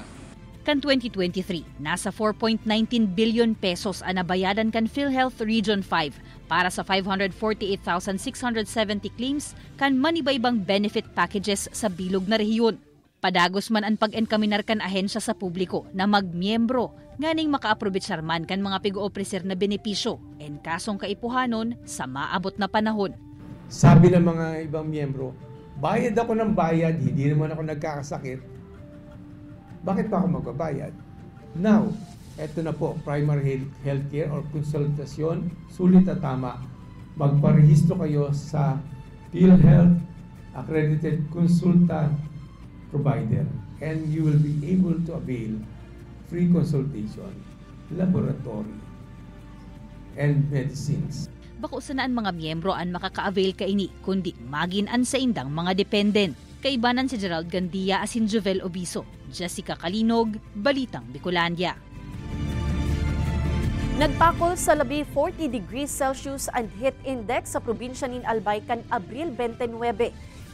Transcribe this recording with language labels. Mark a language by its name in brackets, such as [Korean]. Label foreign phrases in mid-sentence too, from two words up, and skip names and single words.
[Bikol] Kan 2023, nasa 4.19 billion pesos ang nabayadan kan PhilHealth Region 5 para sa 548,670 claims kan manibaybang benefit packages sa bilog na rehiyon. Padagos man ang pag-enkaminar kan ahensya sa publiko na magmiyembro nganing makaaprobitsar man kan mga pigo-opreser na benepisyo en kasong kaipuhanon sa maabot na panahon. [Filipino] Sabi ng mga ibang miyembro, bayad ako ng bayad, hindi naman ako nagkakasakit. Bakit pa ako magbabayad? Now, eto na po, [English] primary healthcare [Filipino] or konsultasyon, sulit at tama. Magparehistro kayo [English] sa PhilHealth Accredited Consultant Provider and you will be able to avail free consultation, laboratory, and medicines. [Bikol] Bako sanaan mga miyembro ang makaka-avail kaini kundi magin-an sa indang mga dependent. Kaibanan si Gerald Gandia asin Jovel Obiso. Jessica Kalinog, Balitang Bicolandia. Nagpakol sa labi 40 degrees Celsius ang heat index sa probinsya nin Albay kan Abril 29.